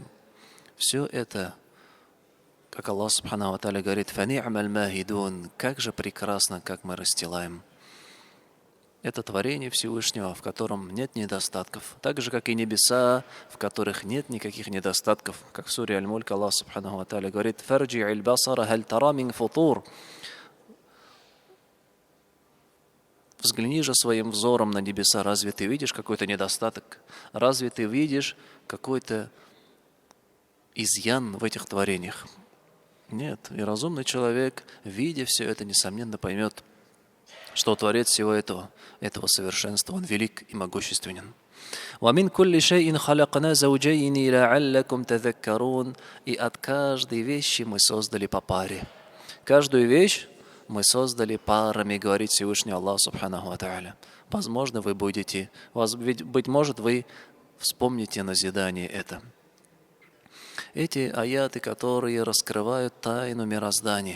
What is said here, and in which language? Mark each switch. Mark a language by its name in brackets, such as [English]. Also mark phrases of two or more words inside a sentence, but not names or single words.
[Russian] Все это, как Аллах [Arabic] سبحانه وتعالى [Russian] говорит, [Arabic] «فنعم الماهدون», [Russian] как же прекрасно, как мы расстилаем. Это творение Всевышнего, в котором нет недостатков. Так же, как и небеса, в которых нет никаких недостатков. Как в суре Аль-Мульк Аллах [Arabic] سبحانه وتعالى [Russian] говорит, [Arabic] «فارجع البصر هل ترى من فطور». [Russian] Взгляни же своим взором на небеса. Разве ты видишь какой-то недостаток? Разве ты видишь какой-то изъян в этих творениях? Нет. И разумный человек, видя все это, несомненно поймет, что Творец всего этого совершенства, Он велик и могущественен. [Arabic] وَمِنْ كُلِّ شَيْءٍ خَلَقْنَا زَوْجَيْنِ لَعَلَّكُمْ تَذَكَّرُونَ. [Russian] И от каждой вещи мы создали по паре. Каждую вещь мы создали парами, говорит Всевышний Аллах [Arabic] سبحانه وتعالى. [Russian] Возможно, быть может, вы вспомните назидание это. Эти аяты, которые раскрывают тайну мироздания.